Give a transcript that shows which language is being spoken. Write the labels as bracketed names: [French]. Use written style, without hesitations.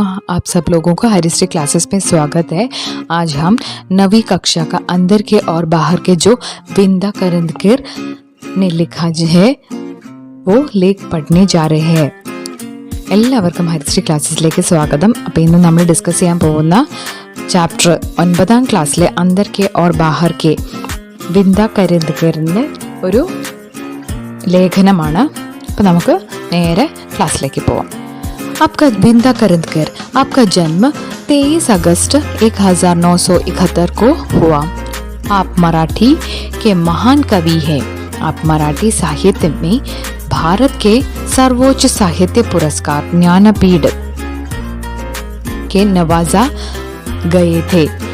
[Hindi] आप सब लोगों का हरिश्री क्लासेस में स्वागत है। आज हम 9वीं कक्षा का अंदर के और बाहर के जो विंदा करंदकर ने लिखा है वो लेख पढ़ने जा रहे हैं। [Malayalam] എല്ലാവർക്കും ഹരിശ്രീ ക്ലാസ്സിലേക്ക് സ്വാഗതം. അപ്പോൾ ഇന്ന് നമ്മൾ ഡിസ്കസ് ചെയ്യാൻ പോകുന്ന ചാപ്റ്റർ 9ാം ക്ലാസ്സിലെ അന്തർ കെ और बाहर के വിന്ദ കരന്ദക്കറിന്റെ ഒരു ലേഖനമാണ്. അപ്പോൾ നമുക്ക് നേരെ ക്ലാസ്സിലേക്ക് പോവാം. [Hindi] आपका विंदा करंदकर, आपका जन्म 23 अगस्त 1971 को हुआ. आप मराठी के महान कवि हैं. आप मराठी साहित्य में भारत के सर्वोच्च साहित्य पुरस्कार ज्ञानपीठ के नवाजा गए थे.